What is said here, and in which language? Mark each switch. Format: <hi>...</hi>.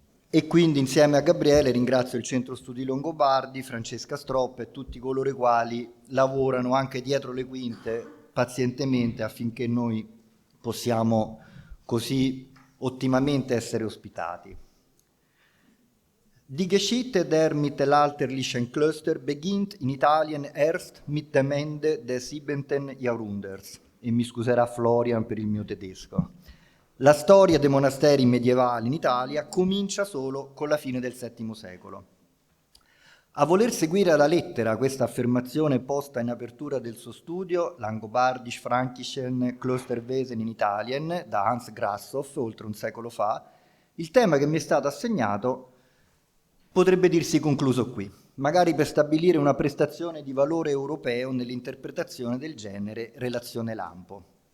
<it>E quindi insieme a Gabriele ringrazio il Centro Studi Longobardi, Francesca Stroppa e tutti coloro i quali lavorano anche dietro le quinte pazientemente affinché noi possiamo così ottimamente essere ospitati.</it> <de>Die Geschichte der mittelalterlichen Klöster beginnt in Italien erst mit dem Ende des 7. Jahrhunderts.</de> <it>E mi scuserà Florian per il mio tedesco. La storia dei monasteri medievali in Italia comincia solo con la fine del VII secolo. A voler seguire alla lettera questa affermazione posta in apertura del suo studio, Langobardisch Frankischen Klosterwesen in Italien, da Hans Grashoff, oltre un secolo fa, il tema che mi è stato assegnato potrebbe dirsi concluso qui, magari per stabilire una prestazione di valore europeo nell'interpretazione del genere relazione lampo.</it>